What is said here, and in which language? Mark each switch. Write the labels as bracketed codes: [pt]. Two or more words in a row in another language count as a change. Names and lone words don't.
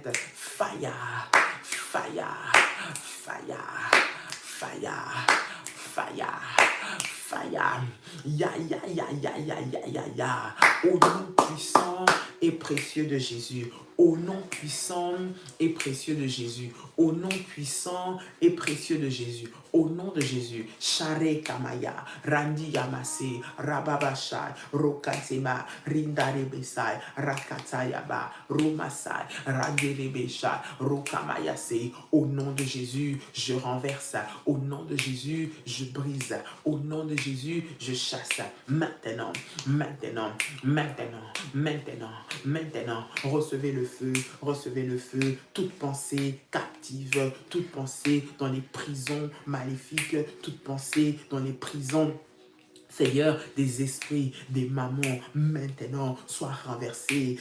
[en] Fire! Fire, fire, fire, fire, fire, ya, ya, ya, ya, ya, ya, ya, ya, [fr] au nom puissant et précieux de Jésus, au nom puissant et précieux de Jésus, au nom puissant et précieux de Jésus, au nom de Jésus. Share Kamaya, Randi Yamase, Rababashai, Rokatema, Rindarebesai, Rakatayaba, Romasai, Randelebeshai, Rokamayase. Au nom de Jésus, je renverse. Au nom de Jésus, je brise. Au nom de Jésus, je chasse. Maintenant, maintenant, maintenant, maintenant, maintenant, recevez le feu, toute pensée captive, toute pensée dans les prisons maléfiques, toute pensée dans les prisons, Seigneur, des esprits, des mamans, maintenant, soient renversés.